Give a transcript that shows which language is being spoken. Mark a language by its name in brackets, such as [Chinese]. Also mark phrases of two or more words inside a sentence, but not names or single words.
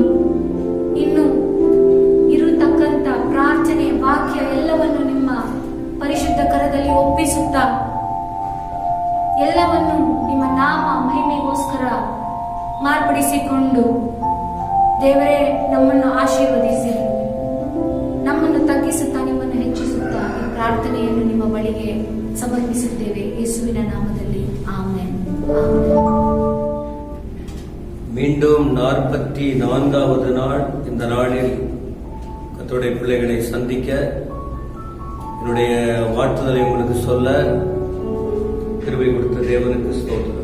[Kannada] ಇನ್ನು ಇರತಕ್ಕಂಥ ಪ್ರಾರ್ಥನೆ, ವಾಕ್ಯ ಎಲ್ಲವನ್ನು ನಿಮ್ಮ ಪರಿಶುದ್ಧ ಕರದಲ್ಲಿ ಒಪ್ಪಿಸುತ್ತಾ ಎಲ್ಲವನ್ನು ನಿಮ್ಮ ನಾಮ ಮಹಿಮೆಗೋಸ್ಕರ ಮಾರ್ಪಡಿಸಿಕೊಂಡು ದೇವರೇ ನಮ್ಮನ್ನು ಆಶೀರ್ವದಿಸಿ, ನಮ್ಮನ್ನು ತಗ್ಗಿಸುತ್ತಾ ನಿಮ್ಮನ್ನು ಹೆಚ್ಚಿಸುತ್ತಾ ಈ ಪ್ರಾರ್ಥನೆಯನ್ನು ನಿಮ್ಮ ಬಳಿಗೆ ಸಮರ್ಪಿಸುತ್ತೇವೆ. ಯೇಸುವಿನ ನಾಮದಲ್ಲಿ ಆಮೆನ್. [Tamil] மீண்டும் 44வது நாள் இந்த நாளில் கர்த்தருடைய பிள்ளைகளை சந்திக்க என்னுடைய வாழ்த்துதலை உங்களுக்கு சொல்ல கிருபை கொடுத்த தேவனுக்கு ஸ்தோத்திரம்.